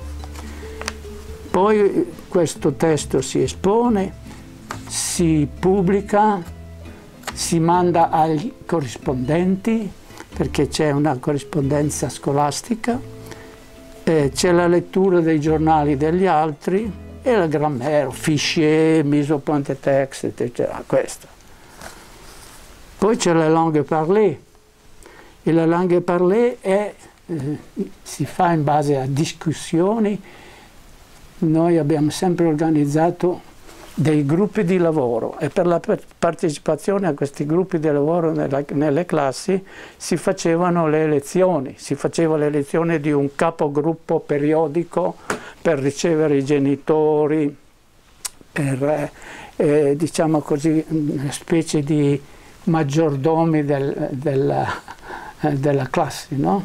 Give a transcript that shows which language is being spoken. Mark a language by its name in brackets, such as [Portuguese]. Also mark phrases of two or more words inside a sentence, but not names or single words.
[Italian] Poi questo testo si espone, si pubblica, si manda agli corrispondenti, perché c'è una corrispondenza scolastica, c'è la lettura dei giornali degli altri e [French] la grammaire, fichier, mise au point de texte, [Italian] eccetera, questo. Poi Poi c'è [French] la langue parlée, [Italian] e [French] la langue parlée [Italian] si fa in base a discussioni. Noi abbiamo sempre organizzato dei gruppi di lavoro e per la partecipazione a questi gruppi di lavoro nelle classi si facevano le elezioni, si faceva l'elezione di un capogruppo periodico per ricevere i genitori, per diciamo così una specie di maggiordomi della classe, no?